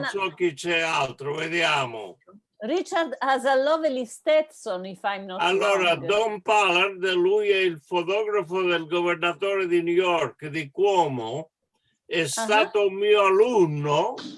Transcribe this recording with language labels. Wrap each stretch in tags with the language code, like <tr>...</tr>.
<it>non so chi c'è altro, vediamo.</it> <en>Richard has a lovely Stetson, if I'm not</en> <it>allora,</it> <en>wrong.</en> <it>Don Pollard, lui è il fotografo del governatore di New York, di Cuomo, è stato un mio alunno.</it>